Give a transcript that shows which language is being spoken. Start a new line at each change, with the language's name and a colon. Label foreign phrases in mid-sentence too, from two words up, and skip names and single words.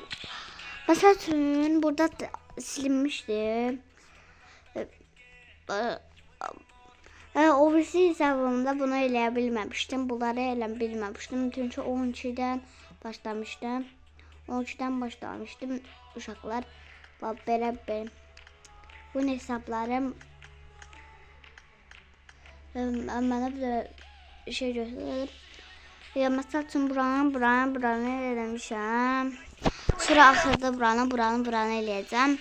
Turkish: Mesela burada silinmişti.
Azerbaijani: O birisi hesabımda bunu eləyə bunları elə bilməmişdim.
Turkish: Çünkü 12'den başlamıştım. 12'den başlamıştım uşaqlar.
Azerbaijani: Belə bu hesablarım mənə bir şey göstərir. Məsəl üçün buranı eləmişəm. Sonra axırda buranı eləyəcəm.